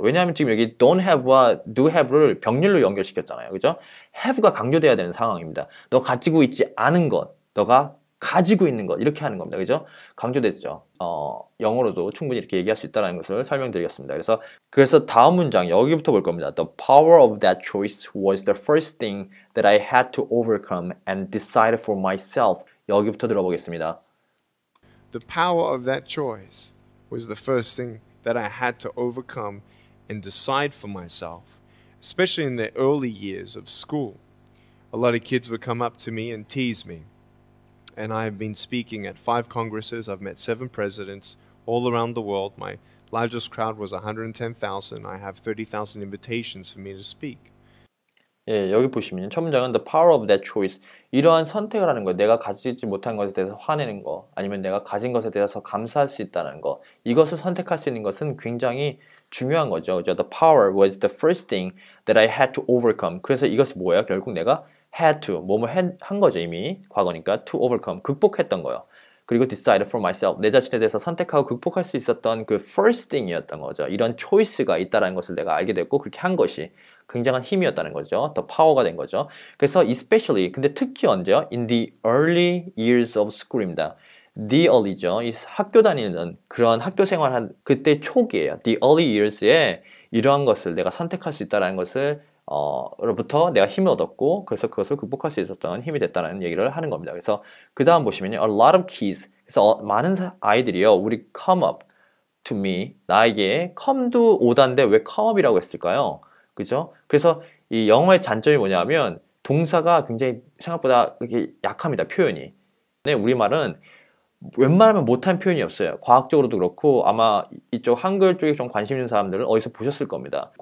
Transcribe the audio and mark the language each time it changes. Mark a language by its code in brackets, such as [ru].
[ko] 왜냐하면 지금 여기 don't have와 do have를 병렬로 연결시켰잖아요. 그죠? have가 강조돼야 되는 상황입니다. 너 가지고 있지 않은 것, 너가 가지고 있는 것 이렇게 하는 겁니다. 그죠? 강조됐죠. 영어로도 충분히 이렇게 얘기할 수 있다는 것을 설명드리겠습니다. 그래서 다음 문장 여기부터 볼 겁니다. [en] The power of that choice was the first thing that I had to overcome and decide for myself. [ko] 여기부터 들어보겠습니다. [en] The power of that choice was the first thing that I had to overcome and decide for myself, especially in the early years of school. A lot of kids would come up to me and tease me. And I have been speaking at 5 congresses. I've met 7 presidents all around the world. My largest crowd was 110,000. I have 30,000 invitations for me to speak. [ko] 예, 여기 보시면 첫 문장은 [en] the power of that choice. [ko] 이러한 선택을 하는 거, 내가 가지지 못한 것에 대해서 화내는 거, 아니면 내가 가진 것에 대해서 감사할 수 있다는 거, 이것을 선택할 수 있는 것은 굉장히 중요한 거죠. 그죠? [en] The power was the first thing that I had to overcome. [ko] 그래서 이것이 뭐예요? 결국 내가 had to, 뭐뭐 한 거죠. 이미 과거니까 to overcome, 극복했던 거예요. 그리고 [en] decide for myself, [ko] 내 자신에 대해서 선택하고 극복할 수 있었던 그 first thing이었던 거죠. 이런 choice가 있다는 것을 내가 알게 됐고 그렇게 한 것이 굉장한 힘이었다는 거죠. 더 파워가 된 거죠. 그래서 especially, 근데 특히 언제요? [en] In the early years of school입니다. The early죠. [ko] 이 학교 다니는 그런 학교 생활한 그때 초기예요. The early years에 이러한 것을 내가 선택할 수 있다는 것을 로부터 내가 힘을 얻었고 그래서 그것을 극복할 수 있었던 힘이 됐다는 얘기를 하는 겁니다. 그래서 그 다음 보시면요. [en] A lot of kids. [ko] 그래서 많은 아이들이요. [en] 우리 come up to me. [ko] 나에게 come도 오다인데 왜 come up이라고 했을까요? 그죠? 그래서 이 영어의 단점이 뭐냐면 동사가 굉장히 생각보다 이렇게 약합니다. 표현이. 네, 우리말은 웬만하면 못한 표현이 없어요. 과학적으로도 그렇고 아마 이쪽 한글 쪽에 좀 관심 있는 사람들은 어디서 보셨을 겁니다.